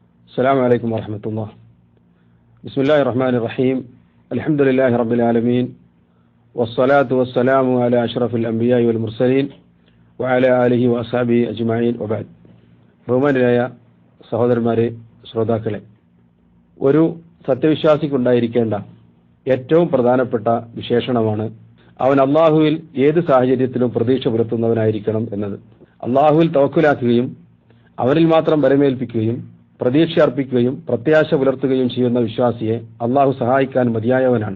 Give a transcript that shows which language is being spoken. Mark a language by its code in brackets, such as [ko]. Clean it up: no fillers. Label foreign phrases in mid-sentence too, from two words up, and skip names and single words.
[ar] السلام عليكم ورحمة الله. بسم الله الرحمن الرحيم. الحمد لله رب العالمين والصلاة والسلام على أشرف الأنبياء والمرسلين وعلى آله وأصحابه أجمعين وبعد. [ml] ബഹുമാനരായ സഹോദരന്മാരെ, ശ്രോതാക്കളെ, ഒരു സത്യവിശ്വാസിക്കുണ്ടായിരിക്കേണ്ട ഏറ്റവും പ്രധാനപ്പെട്ട വിശേഷണമാണ് അവൻ അള്ളാഹുവിൽ ഏത് സാഹചര്യത്തിലും പ്രതീക്ഷ പുലർത്തുന്നവനായിരിക്കണം എന്നത്. അള്ളാഹുവിൽ തവക്കുലാക്കുകയും അവരിൽ മാത്രം ബലമേൽപ്പിക്കുകയും പ്രതീക്ഷ അർപ്പിക്കുകയും പ്രത്യാശ പുലർത്തുകയും ചെയ്യുന്ന വിശ്വാസിയെ അള്ളാഹു സഹായിക്കാൻ മതിയായവനാണ്.